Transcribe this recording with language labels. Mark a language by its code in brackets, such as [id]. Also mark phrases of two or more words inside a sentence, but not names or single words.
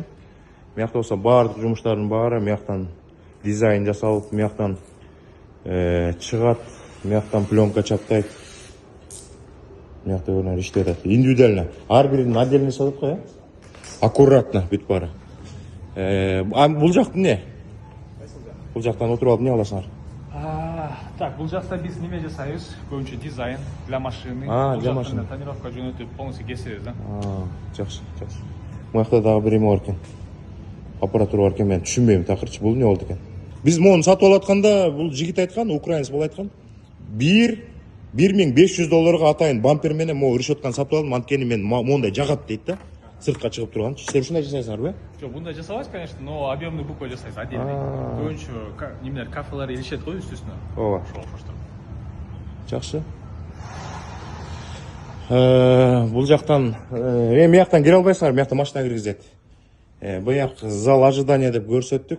[ky] Мыякта болсо баардык жумуштардын баары мыяктан дизайн жасалып, мыяктан чыгат, мыяктан пленка чаптайт. Мыякта көрүнөр иштеп атат. Индивидуально. Ар биринин отдельный сатат го, аккуратно бүт баары. Бул жакты эмне? Бул жактан отуруп алып эмне аласыңар? Так, бул жакта биз неме жасайбыз? Көбүнчө дизайн [ru] для машины. Для машины. [ky] Тонировка жөнөтүп, полностью кесебиз, да. Жакшы. Мыякта дагы бир эме бар экен. Аппаратура бар экен, мен түшүнбөйм такырчы, бул эмне болду экен? Биз мону сатып алатканда, бул жигит айткан, украинец бул айткан. $1500 атайын бампер менен могу решетканы сатып алдым, анткени мен мондай жагат дейт да. Сыртка чыгып турган. Силер ушундай жасайсыңарбы? Жок, бундай жасабайбыз, [ru] конечно, но объемный буква [ky] жасайбыз отдельный. Көбүнчө немелер, кафелер илишет го үстүнө. Ооба. Ошол коштор. Жакшы. Бул жактан мыяктан кире албайсыңар, мыякта машина киргизет. Буяк [ru] зал ожидания [ky] деп көрсөттүк.